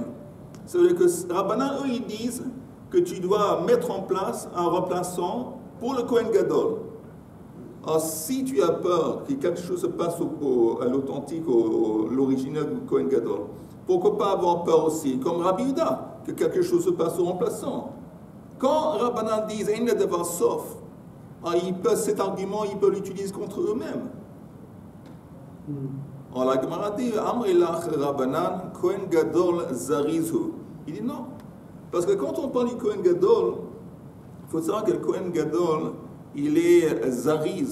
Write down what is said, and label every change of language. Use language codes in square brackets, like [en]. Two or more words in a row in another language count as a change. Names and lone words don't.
[fr] Ça veut dire que Rabbanan, eux, ils disent que tu dois mettre en place un remplaçant pour le Kohen Gadol. Alors, si tu as peur que quelque chose se passe à l'authentique, l'original du Kohen Gadol, pourquoi pas avoir peur aussi, comme Rabbi Yehuda, que quelque chose se passe au remplaçant? Quand Rabbanan disent « [he] אין דבר סוף », [fr] cet argument, ils peuvent l'utiliser contre eux-mêmes. Alors la Gemara dit [he] אמרי לך רבנן כהן גדול זריז הוא. [fr] Il dit non. Parce que quand on parle du Kohen Gadol, il faut savoir que le Kohen Gadol, il est Zariz.